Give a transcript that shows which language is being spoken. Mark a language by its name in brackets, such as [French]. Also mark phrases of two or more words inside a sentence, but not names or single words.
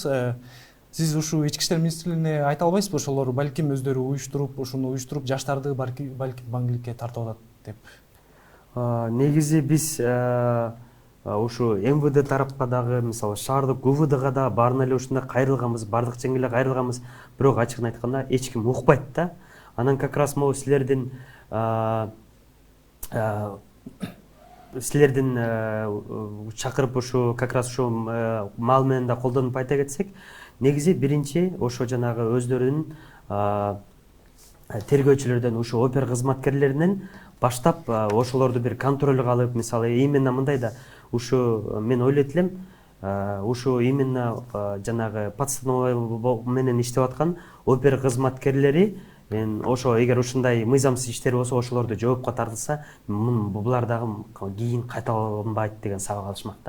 [Kyrgyz] Сиз ушу ички иштер министрлигине айта албайсызбы, ошолор балким өздөрү уюштуруп, жаштарды балким баңгиликке тартып атат деп? Негизи биз ушу МВД тарапка дагы, мисалы шаардык УВДга да баарына эле ушундай кайрылганбыз, бардык жеңге эле кайрылганбыз, бирок ачыгын айтканда эч ким укпайт да. Анан [Russian] как раз могу [Kyrgyz] силердин чакырып ушу [Russian] как раз [Kyrgyz] ушу маал менен да колдонуп айта кетсек, негизи биринчи ошо жанагы өздөрүнүн тергөөчүлөрдөн, ушу опер кызматкерлеринен баштап ошолорду бир контролго алып, мисалы именно мындай да, ушу мен ойлойт элем, ушу именно жанагы подставной менен иштеп аткан опер кызматкерлери ошо эгер ушундай мыйзамсыз иштер болсо ошолорду жоопко тартылса, булар дагы кийин кайталанбайт деген сабак алышмак да.